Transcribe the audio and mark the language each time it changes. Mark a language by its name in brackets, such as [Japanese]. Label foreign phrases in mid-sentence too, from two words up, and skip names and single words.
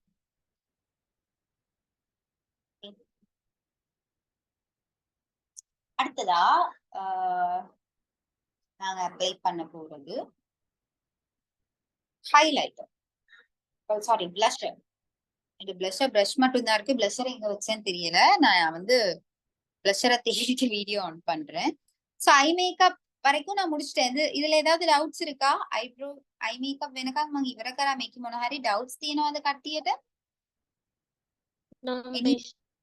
[Tamil] அடுத்ததா நாங்க அப்ளை பண்ண போறது [English] highlighter, sorry blusher. [Tamil] இந்த [English] blusher brush [Tamil] மட்டும் தான் இருக்கு, பிளஷர் எங்க வச்சேன்னு தெரியல. நான் வந்து பிளஷரை தேடிட்டு [English] video on [Tamil] பண்றேன். [English] So eye makeup [Tamil] வரைக்கும் நான் முடிச்சிட்டேன். இதுல ஏதாவது டவுட்ஸ் இருக்கா? [English] eyebrow eye makeup [Sinhala] වෙනකන් මම ඉවර කරා. මේක මොන හරි ඩවුට්ස් තියෙනවද කට්ටියට? [English] No, Any miss.